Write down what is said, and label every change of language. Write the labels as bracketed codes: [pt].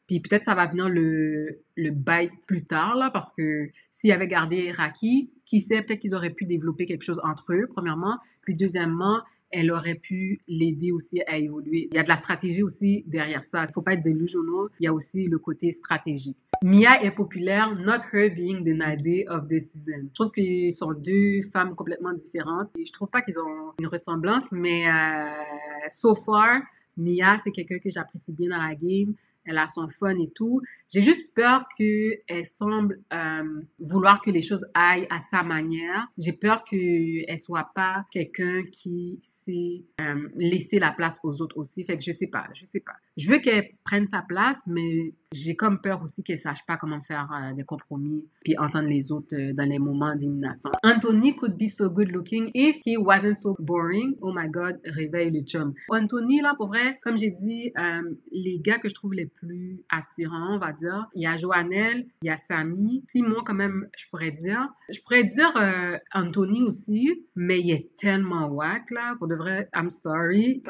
[fr] Puis peut-être ça va venir le bite plus tard, là, parce que s'il avait gardé Raki, qui sait, peut-être qu'ils auraient pu développer quelque chose entre eux, premièrement. Puis deuxièmement, elle aurait pu l'aider aussi à évoluer. Il y a de la stratégie aussi derrière ça. Il faut pas être delusional. Il y a aussi le côté stratégique. Mia est populaire, [en] not her being the Nade of the season. [fr] Je trouve qu'ils sont deux femmes complètement différentes. Et je trouve pas qu'ils ont une ressemblance, mais [en] so far, [fr] Mia, c'est quelqu'un que j'apprécie bien dans la game. Elle a son fun et tout. J'ai juste peur qu'elle semble vouloir que les choses aillent à sa manière. J'ai peur qu'elle soit pas quelqu'un qui sait laisser la place aux autres aussi. Fait que je sais pas. Je veux qu'elle prenne sa place, mais j'ai comme peur aussi qu'elle sache pas comment faire des compromis puis entendre les autres dans les moments d'élimination. [en] Anthony could be so good looking if he wasn't so boring. Oh my God, [fr] réveille le chum. Anthony, là, pour vrai, comme j'ai dit, les gars que je trouve les plus attirants, on va dire, il y a Joannelle, il y a Samy, Simon quand même, je pourrais dire Anthony aussi, mais il est tellement whack là, pour de vrai, [en] I'm sorry.